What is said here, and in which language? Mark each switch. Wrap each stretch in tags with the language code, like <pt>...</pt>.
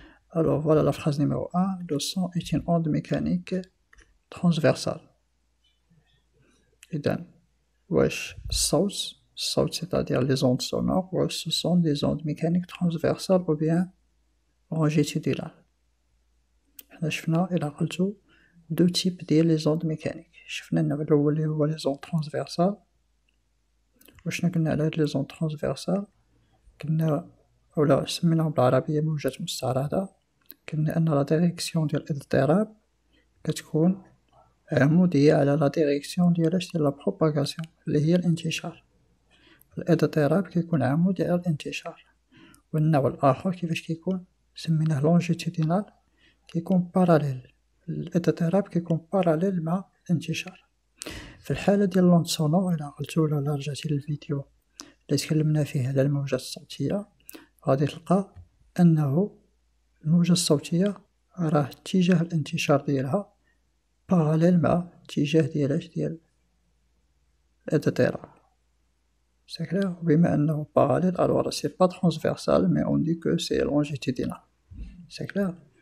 <fr>Alors, voilà la phrase numéro 1. Le son est une onde mécanique transversale.</fr> <ar>إذن واش الصوت</ar> <fr>c'est-à-dire les ondes sonores,</fr> <ar>واش</ar> <fr>ce sont des ondes mécaniques transversales ou bien longitudinales.</fr> <ar>حنا شفنا إلا قلتو دو تيب ديال لي زوند ميكانيك. شفنا النوع الأول اللي هو لي زوند ترانسفيرسال. وشنا قلنا على هاد لي زوند ترانسفيرسال؟ قلنا أولا سميناهم بالعربية موجات مستعرضة. قلنا أن لا ديريكسيون ديال الاضطراب كتكون عمودية على لا ديريكسيون ديال لا بروباغاسيون اللي هي الانتشار. الاضطراب كيكون عمودي على الانتشار. والنوع الآخر كيفاش كيكون؟ سميناه لونجيتودينال، كيكون باراليل. الاضطراب كيكون باراليل مع الانتشار. في الحالة ديال لوند سونور، إلا قلتو ولا رجعتي للفيديو اللي تكلمنا فيه على الموجات الصوتية، غادي تلقى أنه الموجة الصوتية راه اتجاه الانتشار ديالها باراليل مع اتجاه ديال الاضطراب.</ar> <fr>سي كلير.</fr> <ar>بما أنه باراليل</ar> <fr>alors c'est pas transversal mais on dit que c'est longitudinal. C'est clair.</fr>